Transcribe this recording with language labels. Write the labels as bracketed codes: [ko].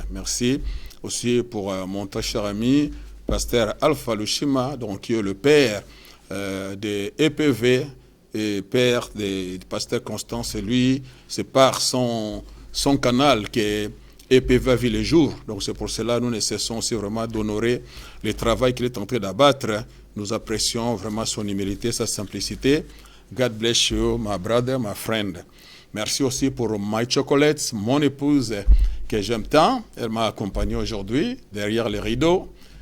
[fr] Merci aussi pour mon très cher ami, pasteur Alpha Lushima, donc, qui est le père de EPV, et père de pasteur Constant. C'est lui, c'est par son canal que EPV vit le jour. Donc c'est pour cela que nous ne cessons aussi vraiment d'honorer le travail qu'il est en train d'abattre. Nous apprécions vraiment son humilité, sa simplicité. [en] God bless you, my brother, my friend. [fr] Merci aussi pour My Chocolates, mon épouse que j'aime tant. Elle m'a accompagné aujourd'hui derrière les rideaux.